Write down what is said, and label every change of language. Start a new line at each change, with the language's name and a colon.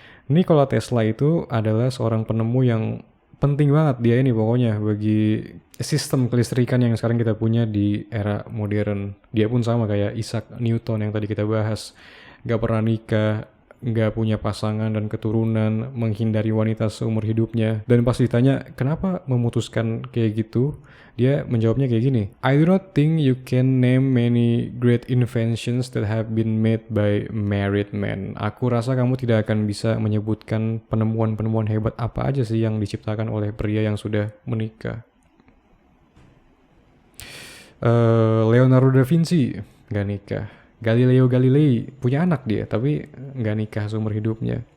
Indonesian: Nikola Tesla itu adalah seorang penemu yang penting banget dia ini pokoknya bagi sistem kelistrikan yang sekarang kita punya di era modern. Dia pun sama kayak Isaac Newton yang tadi kita bahas. Gak pernah nikah, gak punya pasangan dan keturunan, menghindari wanita seumur hidupnya. Dan pas ditanya kenapa memutuskan kayak gitu, dia menjawabnya kayak gini.
English: I do not think you can name many great inventions that have been made by married men.
Indonesian: Aku rasa kamu tidak akan bisa menyebutkan penemuan-penemuan hebat apa aja sih yang diciptakan oleh pria yang sudah menikah. Leonardo da Vinci gak nikah. Galileo Galilei punya anak dia, tapi nggak nikah seumur hidupnya.